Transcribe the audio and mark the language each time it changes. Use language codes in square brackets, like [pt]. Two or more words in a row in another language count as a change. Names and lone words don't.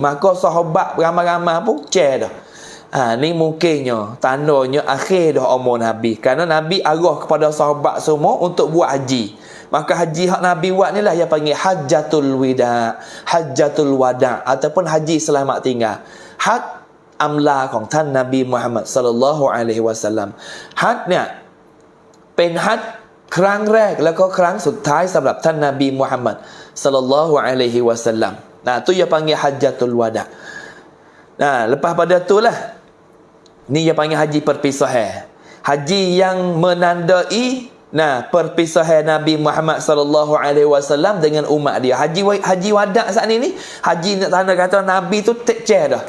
[ms] Maka sahabat ramai-ramai pun dah. Ni mungkinnya tandanya akhir dah umur Nabi. Kerana Nabi arah kepada sahabat semua untuk buat haji. Maka haji hak Nabi buat ni lah yang panggil Hajjatul Wida, Hajjatul Wada' ataupun haji selamat tinggal. Hak amla [th] ของท่านนบีมุฮัมมัด [ar] صلى الله عليه وسلم [th] ฮัจเนี่ยเป็นฮัจครั้งแรกแล้วก็ครั้งสุดท้ายสำหรับท่านนบีมุฮัมมัด [ar] صلى الله عليه وسلم. [ms] Tu dia panggil Hajjatul Wada'. Lepas pada tu lah ni dia panggil haji perpisahan. Haji yang menandai perpisahan Nabi Muhammad [ar] صلى الله عليه وسلم [ms] dengan umat dia. Haji wada' saat ni haji nak tanda kata Nabi tu tekcer dah.